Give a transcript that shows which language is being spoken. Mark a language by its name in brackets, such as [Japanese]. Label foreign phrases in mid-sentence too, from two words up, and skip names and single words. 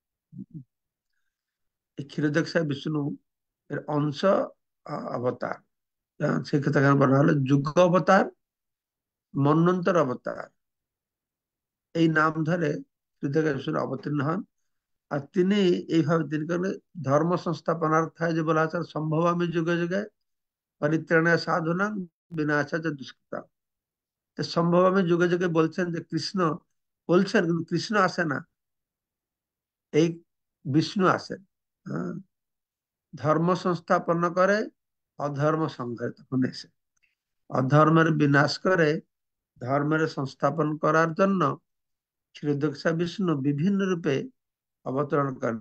[Bangla] এই ক্ষীরোদক বিষ্ণু এর অংশ, অবতার। সেক্ষেত্রে এখানে বলা হলো যুগ অবতার, মন্বন্তর অবতার, এই নাম ধরে ক্ষীরোদক বিষ্ণু অবতীর্ণ হন। আর তিনি এইভাবে তিনি করে [Sanskrit] ধর্ম সংস্থাপনার্থায় [Bangla] যে বলা আছে, [Sanskrit] সম্ভব আমি যুগে যুগে পরিত্রাণায় সাধুনাং বিনাশায় দুষ্কৃতাম। [Bangla] তো [Sanskrit] সম্ভব আমি যুগে যুগে [Bangla] বলছেন যে কৃষ্ণ বলছেন, কিন্তু কৃষ্ণ আসে না, এই বিষ্ণু আসেন। হ্যাঁ, ধর্ম সংস্থাপন করে অধর্ম সংঘাত, তখন এসে অধর্মের বিনাশ করে ধর্মের সংস্থাপন করার জন্য ক্ষীরোদক বিষ্ণু বিভিন্ন রূপে অবতরণ করেন।